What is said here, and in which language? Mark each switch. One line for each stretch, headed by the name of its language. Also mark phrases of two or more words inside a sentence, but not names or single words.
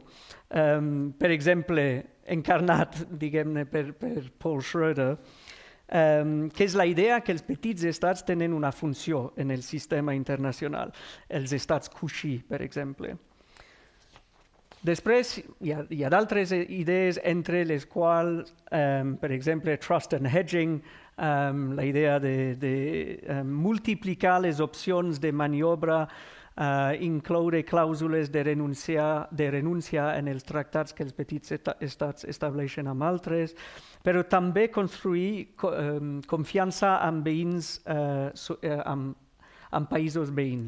Catalan: Per exemple, encarnat, diguem-ne, per Paul Schroeder, que és la idea que els petits estats tenen una funció en el sistema internacional, els estats Cauchy, per exemple. Després hi ha d'altres idees, entre les quals, per exemple,
English: trust and hedging,
Catalan: la idea de multiplicar les opcions de maniobra, incloure clàusules de renúncia en els tractats que els petits estats estableixen amb altres, però també construir confiança amb veïns, amb països veïns.